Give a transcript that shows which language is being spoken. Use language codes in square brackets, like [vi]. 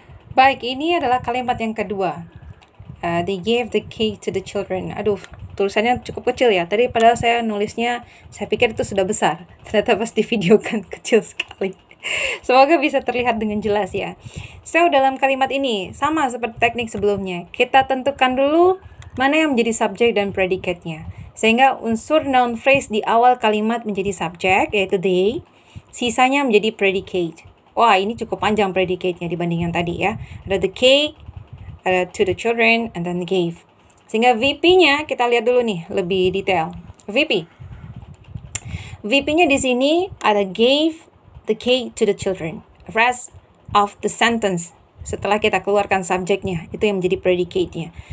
[id] Baik, ini adalah kalimat yang kedua. [en] They gave the cake to the children. [id] Aduh, tulisannya cukup kecil ya. Tadi padahal saya nulisnya, saya pikir itu sudah besar. Ternyata pas di video kan kecil sekali. Semoga bisa terlihat dengan jelas ya. So, dalam kalimat ini, sama seperti teknik sebelumnya. Kita tentukan dulu mana yang menjadi subjek dan predicate-nya. Sehingga unsur noun phrase di awal kalimat menjadi subjek, yaitu they. Sisanya menjadi predicate. Wah, ini cukup panjang predicate-nya dibanding yang tadi ya. Ada the cake, ada to the children, [en] and then gave. [id] Sehingga VP-nya kita lihat dulu nih lebih detail. VP. VP-nya di sini ada [en] gave the cake to the children. Rest of the sentence [id] setelah kita keluarkan subjeknya, itu yang menjadi predicate-nya.